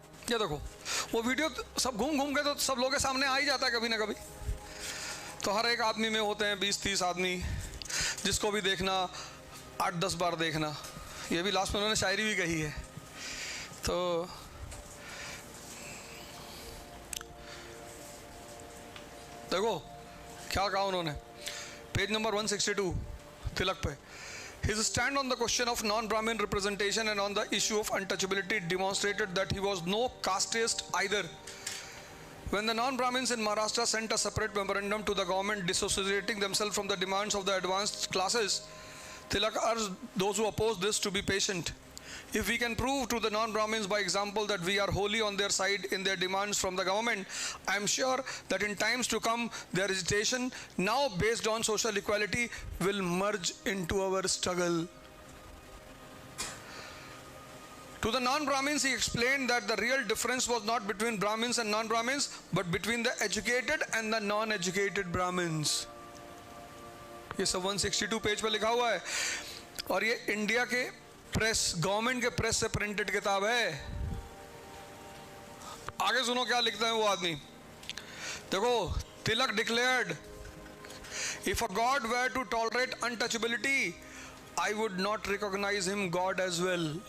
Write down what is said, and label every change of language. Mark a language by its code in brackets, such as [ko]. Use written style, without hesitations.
[hi] ये देखो वो वीडियो सब घूम घूम के तो सब लोगों के सामने आ ही जाता है कभी ना कभी। तो हर एक आदमी में होते हैं 20-30 आदमी, जिसको भी देखना 8-10 बार देखना। ये भी लास्ट में उन्होंने शायरी भी कही है। तो देखो क्या कहा उन्होंने, पेज नंबर 162 तिलक पे, [en] his stand on the question of non-Brahmin representation and on the issue of untouchability demonstrated that he was no casteist either. When the non-Brahmins in Maharashtra sent a separate memorandum to the government dissociating themselves from the demands of the advanced classes, Tilak urged those who oppose this to be patient. If we can prove to the non-Brahmins by example that we are wholly on their side in their demands from the government, I am sure that in times to come their agitation, now based on social equality, will merge into our struggle. To the non-Brahmins, he explained that the real difference was not between Brahmins and non-Brahmins, but between the educated and the non-educated Brahmins. [hi] ये सब 162 page पर लिखा हुआ है, और ये India के press, government के प्रेस से प्रिंटेड किताब है। आगे सुनो क्या लिखता है वो आदमी। देखो, [en] Tilak declared, if a god were to tolerate untouchability, I would not recognise him God as well.